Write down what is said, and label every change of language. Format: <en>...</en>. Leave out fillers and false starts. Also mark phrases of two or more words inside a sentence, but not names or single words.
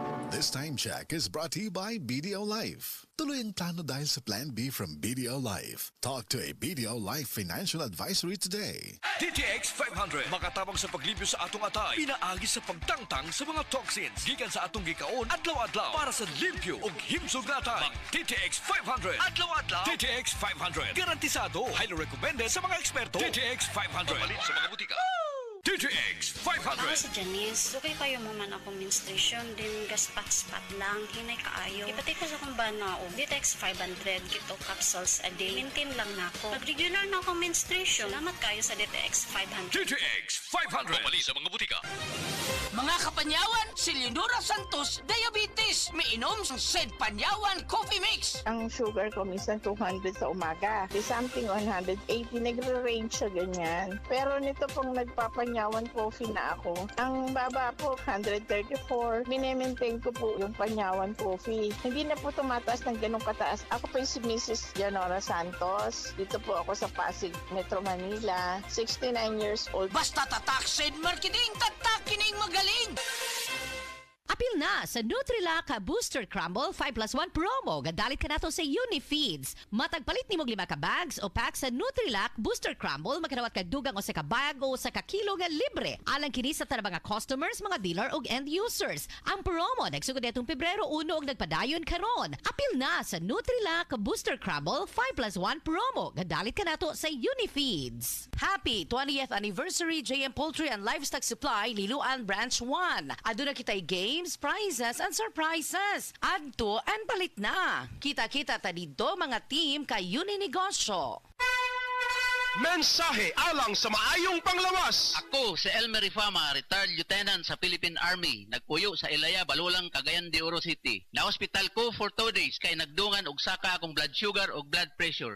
<en>This time check is brought to you by BDO Life.</en> <tl>Tuloy ang plano dahil sa Plan B from BDO Life.</tl> <en>Talk to a BDO Life financial advisory today.</en> <ceb>DTX 500 makatabang sa paglibyo sa atong atay, pinaagi sa pagtangtang sa mga toxins gikan sa atong gikaon adlaw-adlaw para sa limpyo ug himsog na atay. DTX 500 adlaw-adlaw. DTX 500 garantisado,</ceb> <en>highly recommended</en> <ceb>sa mga eksperto. DTX 500 palit sa mga butika. DTX 500. Ako si Janice. Okay kayo mo man ako menstruation. Din gaspat-spat lang. Hinay kaayo. Ipatay ko sa kong bana o. DTX 500. Kito</ceb> <en>capsules a day.</en> <ceb>Maintain lang na ako. Pag regular na ako menstruation. Salamat kayo sa DTX 500. DTX 500 palit sa mga butika. Mga kapanyawan, si Leonora Santos, diabetes. Miinom sa Sed Panyawan Coffee Mix.</ceb> <tl>Ang sugar ko minsan 200 sa umaga. Di something 180, nagre-range siya ganyan. Pero nito pong nagpapanyawan coffee na ako, ang baba po 134. Minemaintain ko po yung panyawan coffee. Hindi na po tumataas ng ganong kataas. Ako po si Mrs. Leonora Santos. Dito po ako sa Pasig, Metro Manila. 69</tl> <en>years old.</en> <tl>Basta tatak Sed Marketing, tatak kining magaling.</tl> <ceb>Apil na sa Nutrilaka Booster Crumble 5+1 promo. Gadalit ka nato sa Unifeeds. Matagpalit ni mong 5 ka bags o pack sa Nutrilak Booster Crumble, makinawat ka dugang o sa kabag o sa kakilo nga libre. Alang kini sa tanang mga customers, mga dealer o end users. Ang promo nagsugod netong Pebrero 1 og nagpadayon karon. Apil na sa Nutrilak Booster Crumble 5+1 promo. Gadalit ka nato sa Unifeeds.</ceb> <en>Happy 20th anniversary JM Poultry and Livestock Supply, Liloan Branch 1.</en> <ceb>Aduna kitay</ceb> <en>games, prizes, and surprises.</en> <ceb>Adto and palit na. Kita-kita ta dito mga team kay Uninegosyo. Mensahe alang sa maayong panglawas. Ako si Elmer Rifama,</ceb> <en>retired lieutenant</en> <ceb>sa Philippine Army. Nagpuyo sa Ilaya, Balulang, Cagayan de Oro City. Na-hospital ko</ceb> <en>for 2 days</en> <ceb>kay nagdungan og saka akong</ceb> <en>blood sugar</en> <ceb>og</ceb> <en>blood pressure.</en>